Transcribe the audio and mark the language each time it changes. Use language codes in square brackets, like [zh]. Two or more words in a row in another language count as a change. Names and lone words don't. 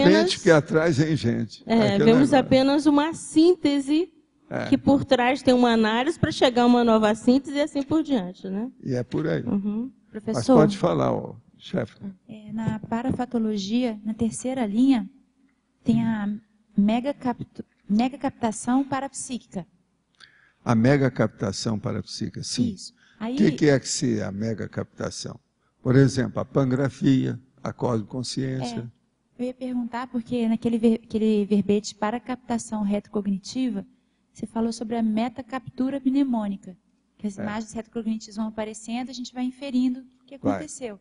[pt] à frente, porque atrás vem gente. Vemos apenas uma síntese que por trás tem uma análise para chegar a uma nova síntese e assim por diante, né? E é por aí. Professor, mas pode falar, chefe. Na parafatologia, na terceira linha, tem a megacaptação parapsíquica. A megacaptação parapsíquica, sim. Isso. Aí... O que é a megacaptação? Por exemplo, a pangrafia, a cosmoconsciência. Eu ia perguntar, porque naquele verbete para captação retrocognitiva, você falou sobre a metacaptura mnemônica. Que as imagens retrocognitivas vão aparecendo, a gente vai inferindo o que aconteceu.